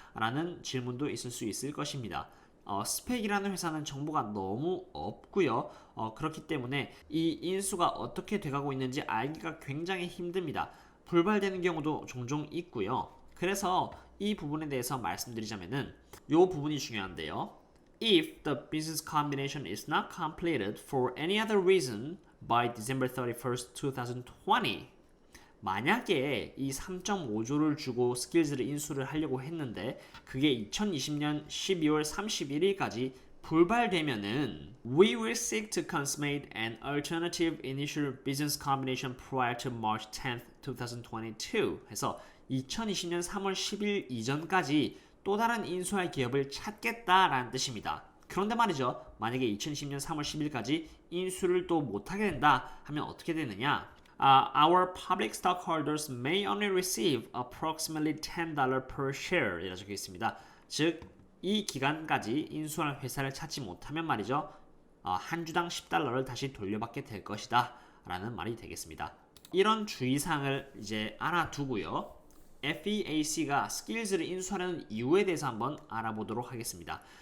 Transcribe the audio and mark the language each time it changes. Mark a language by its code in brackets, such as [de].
[ko] 라는 질문도 있을 수 있을 것입니다. 스펙이라는 회사는 정보가 너무 없고요. 그렇기 때문에 이 인수가 어떻게 돼가고 있는지 알기가 굉장히 힘듭니다. 불발되는 경우도 종종 있고요. 그래서 이 부분에 대해서 말씀드리자면은 이 부분이 중요한데요. [en] If the business combination is not completed for any other reason by December 31st, 2020 [ko] 만약에 이 3.5조를 주고 스킬즈를 인수를 하려고 했는데 그게 2020년 12월 31일까지 불발되면은 [en] We will seek to consummate an alternative initial business combination prior to March 10th, 2022 [ko] 해서 2020년 3월 10일 이전까지 또 다른 인수할 기업을 찾겠다라는 뜻입니다. 그런데 말이죠. 만약에 2020년 3월 10일까지 인수를 또 못하게 된다 하면 어떻게 되느냐? [en] Our public stockholders may only receive approximately $10 per share [ko] 이라 적혀 있습니다. 즉, 이 기간까지 인수할 회사를 찾지 못하면 말이죠. 한 주당 $10를 다시 돌려받게 될 것이다 라는 말이 되겠습니다. 이런 주의사항을 이제 알아두고요. FEAC가 스킬즈를 인수하려는 이유에 대해서 한번 알아보도록 하겠습니다.